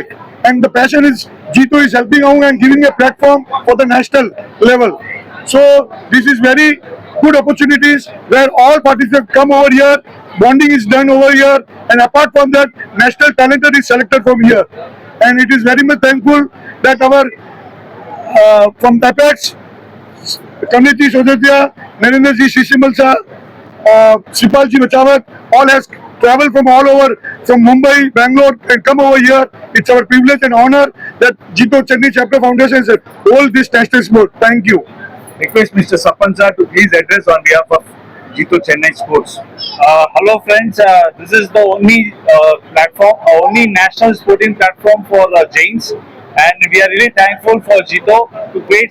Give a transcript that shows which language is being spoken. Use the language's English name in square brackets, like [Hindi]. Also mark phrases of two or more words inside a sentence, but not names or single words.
[English] And the passion is Jito is helping out and giving a platform for the national level. So this is very good opportunities where all participants come over here, bonding is done over here, and apart from that, national talent is selected from here. And it is very much thankful that our from APEX, Kamlesh Sojatia, Narendra Ji Sishimal Sir, Sipal Ji Bachawat, all has traveled from all over, from Mumbai, Bangalore, and come over here. It's our privilege and honor that Jito Chennai Chapter Foundation has hold this national sport. Thank you. Request Mr. Sapansa to please address on behalf of Jito Chennai Sports. Hello friends, this is the only platform, only national sporting platform for Jains, and we are really thankful for Jito to create